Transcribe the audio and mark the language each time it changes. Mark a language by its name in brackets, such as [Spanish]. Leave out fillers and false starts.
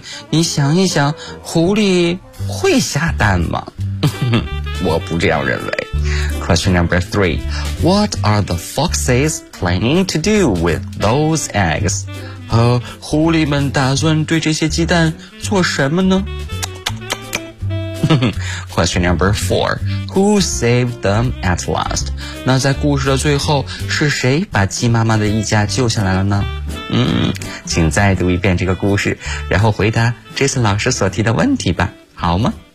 [Chinese] 你想一想，狐狸会下蛋吗？我不这样认为。 [English] Question number three. What are the foxes planning to do with those eggs? [Chinese] 狐狸们打算对这些鸡蛋做什么呢？ [English] Question number four. Who saved them at last? [Chinese] 那在故事的最后，是谁把鸡妈妈的一家救下来了呢？请再读一遍这个故事，然后回答 Jason 老师所提的问题吧，好吗？